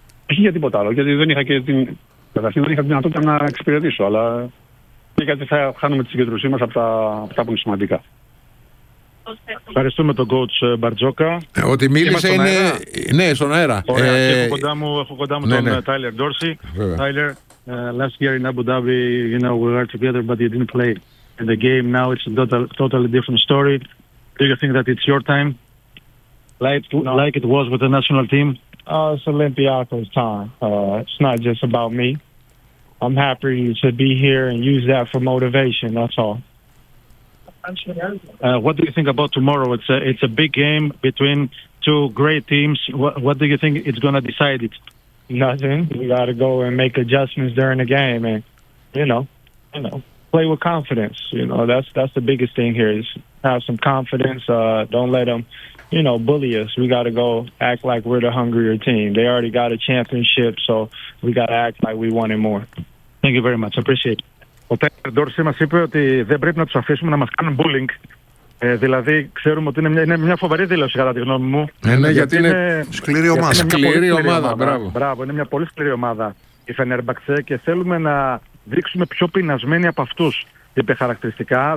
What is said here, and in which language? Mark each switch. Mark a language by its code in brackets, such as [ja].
[el] Όχι για τίποτα άλλο, γιατί δεν είχα και την. Καταρχήν δεν είχα τη δυνατότητα να εξυπηρετήσω, αλλά. Και γιατί θα χάνουμε τη συγκέντρωσή μας από αυτά που είναι σημαντικά. Ευχαριστούμε τον coach Μπαρτζόκα. Ότι μίλησε είναι. Ναι, στον αέρα. Έχω κοντά μου τον Tyler Dorsey. [en] Tyler, last year in Abu Dhabi, you know, we were together, but you didn't play in the game. Now it's a totally different story. Do you think that it's your time? Like it was with the national team? It's Olympiacos time. It's not just about me. I'm happy to be here and use that for motivation. That's all. What do you think about tomorrow? It's a big game between two great teams. What do you think it's going to decide it? Nothing. You got to go and make adjustments during the game and, you know, play with confidence. You know, that's the biggest thing here is have some confidence. Don't let them... You know, bully us. We got to go act like we're the hungrier team. They already got a championship, so we got to act like we want it more. Thank you very much. Appreciate it. [el] Ο Τάιλερ Ντόρσεϊ μας είπε ότι δεν πρέπει να τους αφήσουμε να μας κάνουν bullying. Δηλαδή, ξέρουμε ότι είναι μια φοβερή δήλωση, κατά τη γνώμη μου. Ναι, γιατί είναι σκληρή ομάδα. Σκληρή ομάδα, μπράβο. Μπράβο, είναι μια πολύ σκληρή ομάδα η Φενέρμπαχτσε και θέλουμε να δείξουμε πιο πεινασμένοι από αυτούς, είπε χαρακτηριστικά.